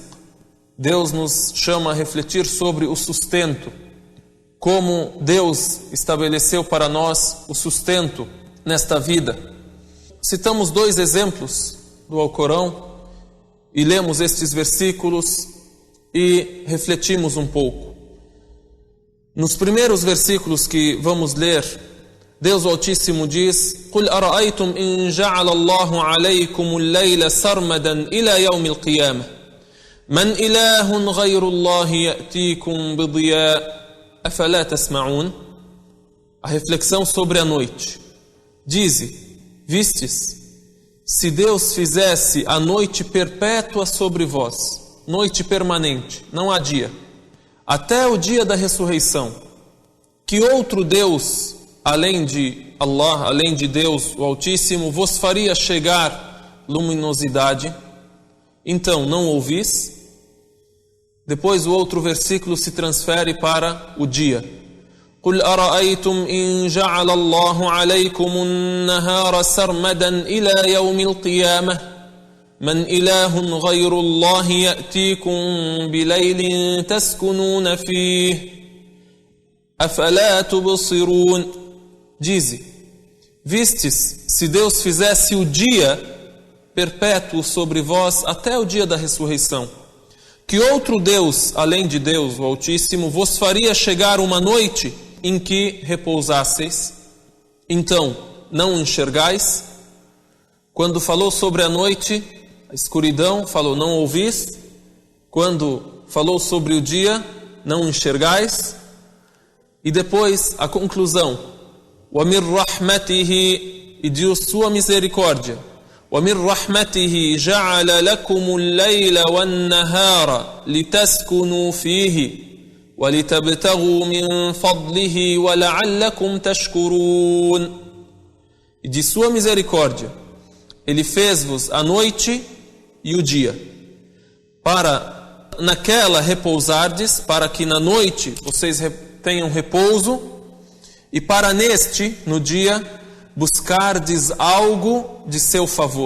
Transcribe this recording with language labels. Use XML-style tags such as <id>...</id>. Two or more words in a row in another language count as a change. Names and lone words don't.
<pt>Deus nos chama a refletir sobre o sustento, como Deus estabeleceu para nós o sustento nesta vida. Citamos 2 exemplos do Alcorão e lemos estes versículos e refletimos um pouco. Nos primeiros versículos que vamos ler, Deus Altíssimo diz:</pt> <ar>قُلْ أَرَأَيْتُمْ إِنْ جَعَلَ اللَّهُ عَلَيْكُمُ اللَّيْلَ سَرْمَدًا إِلَى يَوْمِ الْقِيَامَةِ مَنْ إِلَهٌ غَيْرُ اللَّهِ يَأْتِيكُمْ بِضِيَاءٍ أَفَلَا تَسْمَعُونَ.</ar> <pt>A reflexão sobre a noite. Dize: vistes, se Deus fizesse a noite perpétua sobre vós, noite permanente, não há dia, até o dia da ressurreição, que outro Deus, além de Allah, além de Deus o Altíssimo, vos faria chegar luminosidade? Então, não ouvis? Depois o outro versículo se transfere para o dia.</pt> <ar>قُلْ أَرَأَيْتُمْ إِنْ جَعَلَ اللَّهُ عَلَيْكُمُ النَّهَارَ سَرْمَدًا إِلَى يَوْمِ الْقِيَامَةِ مَنْ إِلَهٌ غَيْرُ اللَّهِ يَأْتِيكُمْ بِلَيْلٍ تَسْكُنُونَ فِيهِ أَفَلَا تُبْصِرُونَ.</ar> <pt>Dize: vistes, se Deus fizesse o dia perpétuo sobre vós até o dia da ressurreição, Que outro Deus, além de Deus, o Altíssimo, vos faria chegar uma noite em que repousasseis? Então, não enxergais? Quando falou sobre a noite, a escuridão, falou, não ouvis? Quando falou sobre o dia, não enxergais? E depois, a conclusão,</pt> <ar>وَمِنْ رَحْمَتِهِ,</ar> <pt>e de sua misericórdia,</pt> <ar>وَمِنْ رَحْمَتِهِ جَعَلَ لَكُمُ اللَّيْلَ وَالنَّهَارَ لِتَسْكُنُوا فِيهِ وَلِتَبْتَغُوا مِنْ فَضْلِهِ وَلَعَلَّكُمْ تَشْكُرُونَ.</ar> <pt>E de sua misericórdia, Ele fez-vos a noite e o dia, para naquela repousardes, para que na noite vocês tenham repouso, e para neste, no dia, buscardes algo de seu favor.</pt>